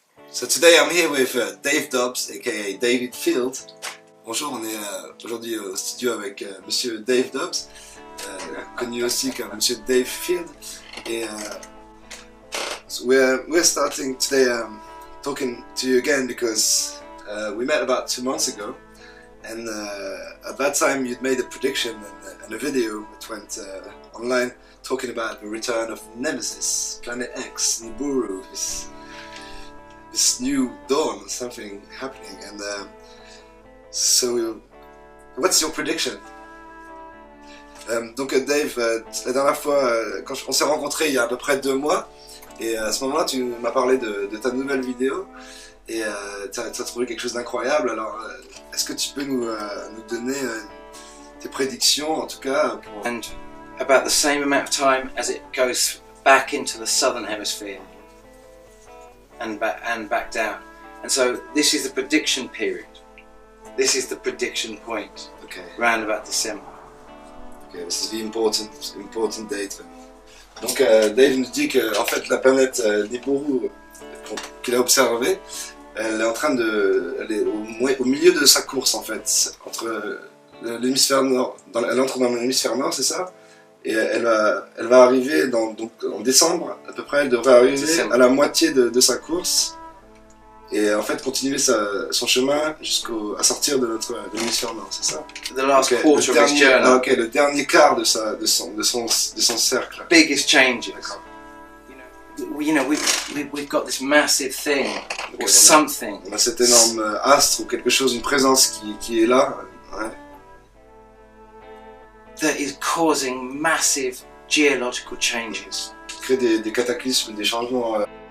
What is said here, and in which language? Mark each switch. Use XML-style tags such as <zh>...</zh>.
<en>So today I'm here with Dave Dubs, aka David Field.</en> <fr>Bonjour, on est aujourd'hui au studio avec Monsieur Dave Dubs, connu aussi comme Monsieur Dave Field.</fr> <en>Et so we're starting today talking to you again because we met about 2 months ago, and at that time you'd made a prediction and a video that went online talking about the return of Nemesis, Planet X, Nibiru, this new dawn, something happening. And so what's your prediction?</en> <fr>Donc Dave, la dernière fois, quand on s'est rencontrés il y a à peu près 2 mois, et à ce moment-là tu m'as parlé de ta nouvelle vidéo, et tu as trouvé quelque chose d'incroyable. Alors est-ce que tu peux nous donner tes prédictions, en tout cas pour...</fr> <en>And about the same amount of time as it goes back into the southern hemisphere and back down. And so this is the prediction period. This is the prediction point. Okay. Round about December. Okay, this is the important date.</en> <fr>Donc Dave nous dit que en fait la planète Nibiru qu'il a observée, elle est en train elle est au milieu de sa course en fait, entre l'hémisphère nord, elle entre dans l'hémisphère nord, c'est ça, et elle va arriver donc en décembre à peu près, elle devrait arriver à la moitié de sa course. Et en fait continuer son chemin jusqu'à sortir de l'hémisphère nord, c'est ça?</fr> <en>The last quarter of his journey.</en> <fr>Ok, le dernier quart de son cercle.</fr> <en>Biggest changes. You know, we've got this massive thing, or something.</en> <fr>On a cet énorme astre ou quelque chose, une présence qui est là. Ouais.</fr> <en>that is causing massive geological changes.</en> <fr>Crée des cataclysmes, des changements.</fr>